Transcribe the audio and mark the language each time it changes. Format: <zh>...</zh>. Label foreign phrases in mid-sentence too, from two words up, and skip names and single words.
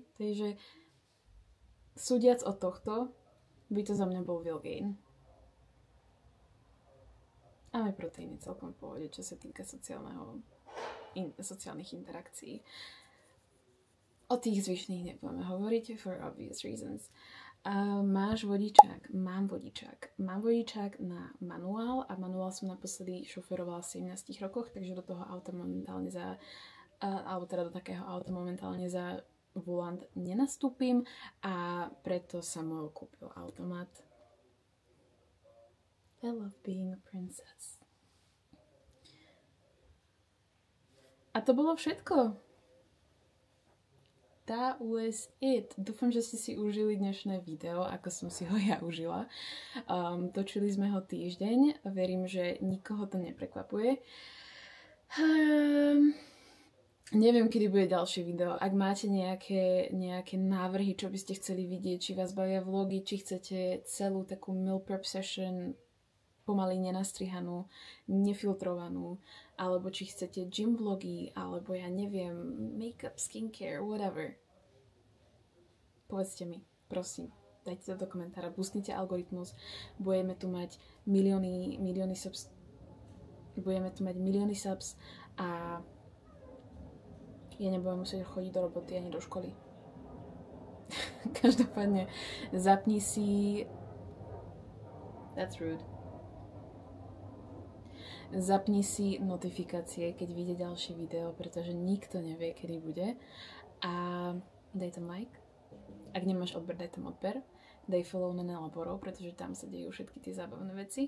<sk>Takže súdiac od tohto, by to za mňa bol Will Gain. A aj Protein je celkom v pohode, čo sa týka sociálnych interakcií. O tých zvyšných nebudeme hovoriť,</sk> <en>for obvious reasons.</en> <sk>Máš vodičák? Mám vodičák. Mám vodičák na manuál a manuál som naposledy šoferovala v 17 rokoch, takže do toho auta momentálne do takého auta momentálne za volant nenastúpim a preto som ho kúpil automat.</sk> <en>I love being a princess.</en> <sk>A to bolo všetko.</sk> <en>That was it.</en> <sk>Dúfam, že ste si užili dnešné video, ako som si ho ja užila. Točili sme ho týždeň. Verím, že nikoho to neprekvapuje. Neviem, kedy bude ďalšie video. Ak máte nejaké návrhy, čo by ste chceli vidieť, či vás bavia vlogy, či chcete celú takú</sk> <en>meal prep session</en> <sk>pomaly nenastrihanú, nefiltrovanú, alebo či chcete gym vlogy, alebo ja neviem,</sk> <en>make-up, skincare, whatever.</en> <sk>Povedzte mi, prosím. Dajte to do komentára, boostnite algoritmus. Budeme tu mať milióny subs. Budeme tu mať milióny subs a ja nebudem musieť chodiť do roboty ani do školy. Každopádne zapni si...</sk> <en>That's rude.</en> <sk>Zapni si notifikácie, keď vyjde ďalšie video, pretože nikto nevie, kedy bude. A daj tam like. Ak nemáš odber, daj tam odber. Daj follow na Nelaborov, pretože tam sa dejú všetky tie zábavné veci.</sk>